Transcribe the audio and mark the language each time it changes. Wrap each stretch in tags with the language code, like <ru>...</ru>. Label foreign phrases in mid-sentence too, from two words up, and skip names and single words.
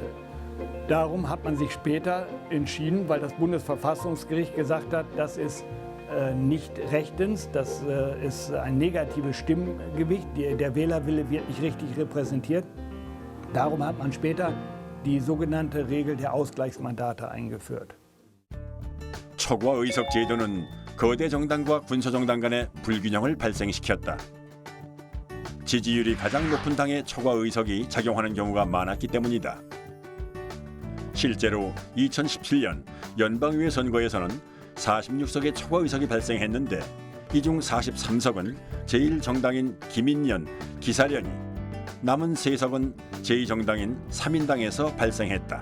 <de>Darum hat man sich später entschieden, weil das Bundesverfassungsgericht gesagt hat, das ist nicht rechtens, das ist ein negatives Stimmgewicht, der Wählerwille wird nicht richtig repräsentiert. Darum hat man später die sogenannte Regel der Ausgleichsmandate eingeführt.</de> <ko>초과 의석 제도는 거대 정당과 군소정당 간의 불균형을 발생시켰다. 지지율이 가장 높은 당의 초과 의석이 작용하는 경우가 많았기 때문이다. 실제로 2017년 연방의회 선거에서는 46석의 초과 의석이 발생했는데 이 중 43석은 제1정당인 김인년, 기사련이, 남은 3석은 제2정당인 3인당에서 발생했다.</ko>